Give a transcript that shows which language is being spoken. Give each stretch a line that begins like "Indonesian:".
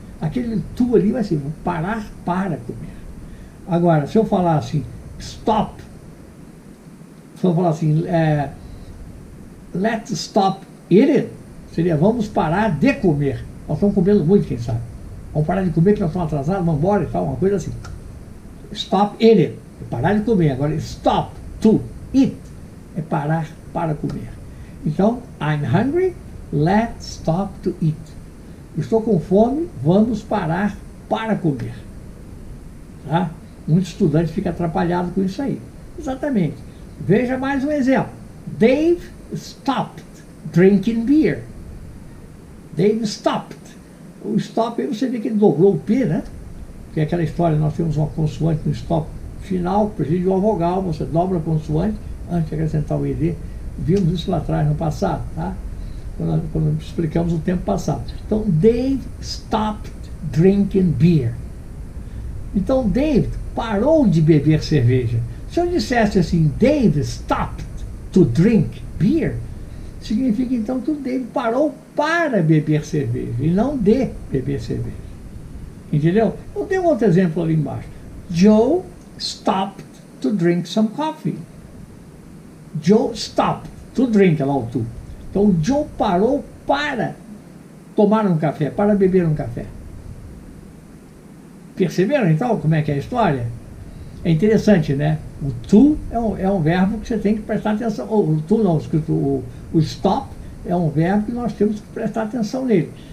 Portuguese: Aquele to ali vai ser parar para comer. Agora, se eu falar assim, stop, se eu falar assim,
English: let's stop eating,
Portuguese: seria vamos parar de comer. Nós estamos comendo muito, quem sabe. Vamos parar de comer que nós estamos atrasados, vamos embora e tal, uma coisa assim.
English: Stop eating,
Portuguese: é parar de comer. Agora,
English: stop to eat,
Portuguese: é parar para comer.
English: Então, I'm hungry, let's stop to eat.
Portuguese: Estou com fome, vamos parar para comer. Tá? Muito estudante fica atrapalhado com isso aí. Exatamente. Veja mais um exemplo.
English: Dave stopped drinking beer. Dave stopped.
Portuguese: O stop aí você vê que ele dobrou o P, né? Que é aquela história, nós temos uma consoante no stop final, precisa de uma vogal, você dobra a consoante antes de acrescentar o ED. Vimos isso lá atrás, no passado, tá? Quando explicamos o tempo passado.
English: Então, Dave stopped drinking beer.
Portuguese: Então, Dave parou de beber cerveja. Se eu dissesse assim,
English: Dave stopped to drink beer,
Portuguese: significa então que o Dave parou para beber cerveja e não de beber cerveja. Entendeu? Eu tenho outro exemplo ali embaixo.
English: Joe stopped to drink some coffee. Joe stopped to drink,
Portuguese: lá o to. Então o Joe parou para tomar um café, para beber um café. Perceberam então como é que é a história? É interessante, né? O to é um verbo que você tem que prestar atenção. O to não, o stop é um verbo que nós temos que prestar atenção nele.